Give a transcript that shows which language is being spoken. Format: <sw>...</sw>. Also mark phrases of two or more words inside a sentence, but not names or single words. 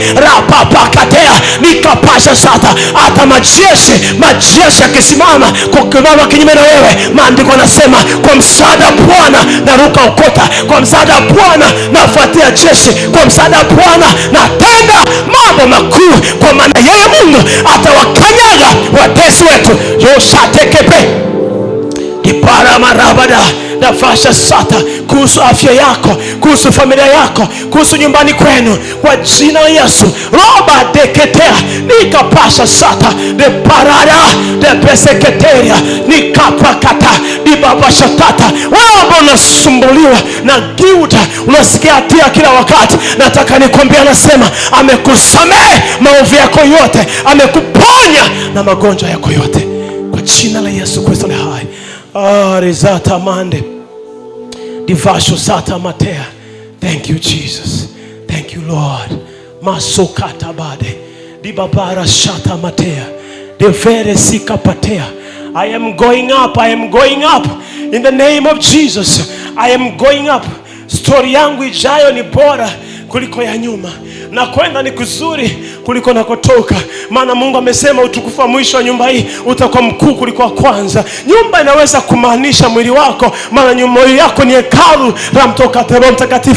<sw>Rapapakatea nikapasha sata. Hata majeshi yakisimama kukimama kinyume na wewe, maandiko yanasema kwa msaada wa Bwana naruka ukota, kwa msaada wa Bwana nafuatia jeshi, kwa msaada wa Bwana natenda mambo makuu, kwa maana yeye Mungu atawakanyaga watesi wetu. Yoshatekepe kipara marabada nafasha sata kuhusu afya yako, kuhusu familia yako, kuhusu nyumbani kwenu kwa jina la Yesu. Roba deketea nikapasha sata de parada de peseketeria nikapakata di baba shatata. Wewe ambao unasumbuliwa na guilt, unasikia hatia kila wakati, nataka nikwambie, anasema amekusamehe maovu yako yote, amekuponya na magonjwa yako yote kwa jina la Yesu Kristo aliye hai. Rizata mande divasho sata matea.</sw> <en>Thank you Jesus, thank you Lord. Masokata bade dibabara shata matea devere sikapatea. I am going up, I am going up in the name of Jesus. I am going up.</en> <sw>Story yangu ijayo ni bora kuliko ya nyuma, na kwenda ni kuzuri kuliko nakotoka. Maana Mungu amesema utukufu wa mwisho wa nyumba hii utakuwa mkuu kuliko wa kwanza. Nyumba inaweza kumaanisha mwili wako, maana nyumba yako ni hekalu la Roho Mtakatifu.</sw>